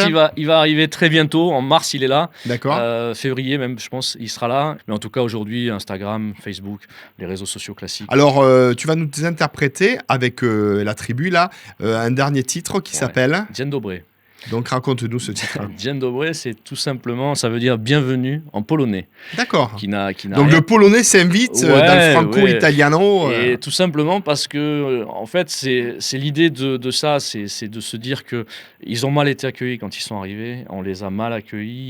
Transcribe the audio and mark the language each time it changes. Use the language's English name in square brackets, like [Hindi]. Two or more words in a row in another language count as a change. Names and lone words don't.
[French] Le site il va arriver très bientôt, en mars il est là. D'accord. Février même, je pense, il sera là. Mais en tout cas, aujourd'hui, Instagram, Facebook, les réseaux sociaux classiques. Alors, tu vas nous interpréter avec la tribu, là, un dernier titre qui s'appelle [Polish] Dzień dobry. [French] Donc, raconte-nous ce titre. [Polish] Dzień dobry, [French] c'est tout simplement, ça veut dire bienvenue en polonais. D'accord. Donc, le polonais s'invite dans le franco-italiano. Et tout simplement parce que, en fait, c'est l'idée de ça, c'est de se dire qu'ils ont mal été accueillis quand ils sont arrivés. On les a mal accueillis.